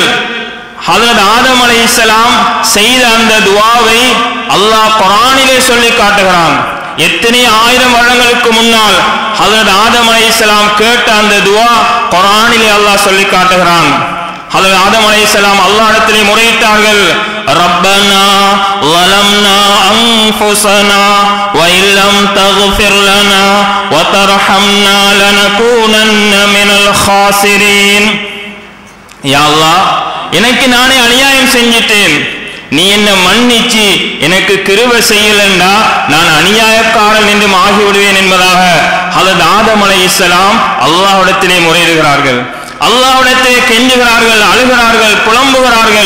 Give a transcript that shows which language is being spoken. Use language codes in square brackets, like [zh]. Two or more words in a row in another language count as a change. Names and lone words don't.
[ta] ஹஜ்ரத் ஆதம் அலைஹிஸ்ஸலாம் செய்த அந்த துஆவை அல்லாஹ் குர்ஆனிலே சொல்லி காட்டுகிறான். எத்தனை ஆயிரம் வருடங்களுக்கு முன்னால் ஹஜ்ரத் ஆதம் அலைஹிஸ்ஸலாம் கேட்ட அந்த துஆ குர்ஆனிலே அல்லாஹ் சொல்லி காட்டுகிறான். ஹஜ்ரத் ஆதம் அலைஹிஸ்ஸலாம் அல்லாஹ்விடத்திலே முறையிட்டார்கள், [ar] ரப்பனா ظلمنا أنفسنا وإن لم تغفر لنا وترحمنا لنكونن من الخاسرين. [ta] யா அல்லாஹ், எனக்கு நானே அநியாயம் செஞ்சிட்டேன், நீ என்ன மன்னிச்சு எனக்கு கிருபை செய்யலண்டா நான் அநியாயக்காரன் என்று ஆகிவிடுவேன் என்பதாக ஹஜ்ரத் ஆதம் அலைஹிஸ்ஸலாம் அல்லாஹ்விடத்திலே முறையிடுகிறார்கள், அல்லாஹ்விடத்திலே கெஞ்சுகிறார்கள், அழுகிறார்கள், புலம்புகிறார்கள்.